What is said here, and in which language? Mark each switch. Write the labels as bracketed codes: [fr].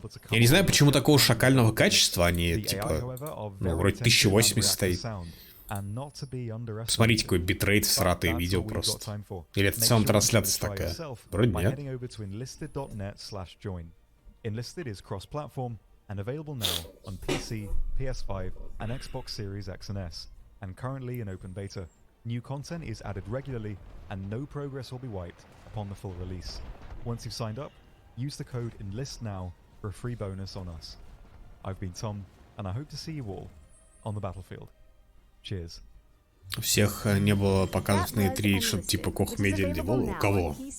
[ru] Я не знаю, почему такого шакального качества, они, типа, ну, вроде 1080 стоит. Смотрите, какой битрейт, всратые видео просто. Или это в целом трансляция такая? Вроде нет. [en] Enlisted is cross-platform and available now on PC, PS5, and Xbox Series X and S, and currently in open beta. New content is added regularly, and no progress will be wiped upon the full release. Once you've signed up, use the code ENLISTNOW for a free bonus on us. I've been Tom, and I hope to see you all on the battlefield. Cheers. [ru] У всех не было показов на E3 что-то типа Koch Media или Devolver. У кого?